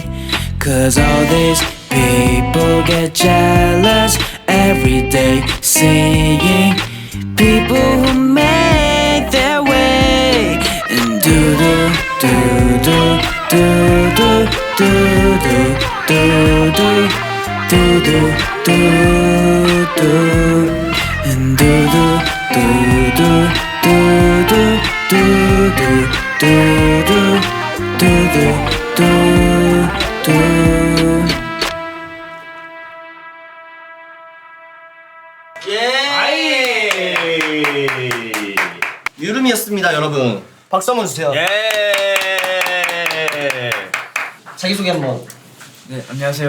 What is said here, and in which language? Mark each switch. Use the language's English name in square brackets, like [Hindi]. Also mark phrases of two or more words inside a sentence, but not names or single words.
[English] 'Cause all these people get jealous every day, seeing people who make their way and do do do do do do do do do do do do do and do do do do do do do do do do do do. [Korean] 유름이었습니다, 여러분. 박수 한번 주세요. 자기소개 한번. 네, 안녕하세요.